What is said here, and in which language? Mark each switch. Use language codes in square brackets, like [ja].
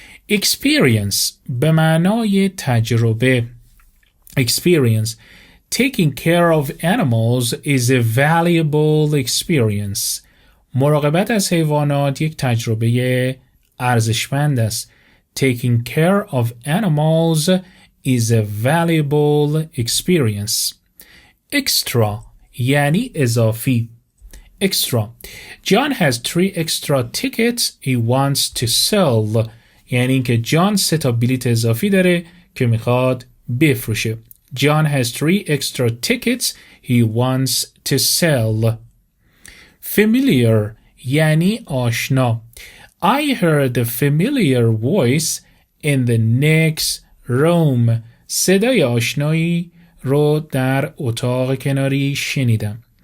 [fa] Experience به معنای تجربه. [en] Experience. Taking care of animals is a valuable experience. [fa] مراقبت از حیوانات یک تجربه ارزشمند است. [en] Taking care of animals is a valuable experience. [fa] Extra یعنی اضافی. [en] Extra. John has 3 extra tickets he wants to sell. [fa] یعنی اینکه جان 3 تا بلیت اضافی داره که میخواد بفروشه. [en] John has 3 extra tickets he wants to sell. [fa] Familiar یعنی آشنا. [en] I heard a familiar voice in the next room. [fa] صدای آشنایی رو در اتاق کناری شنیدم.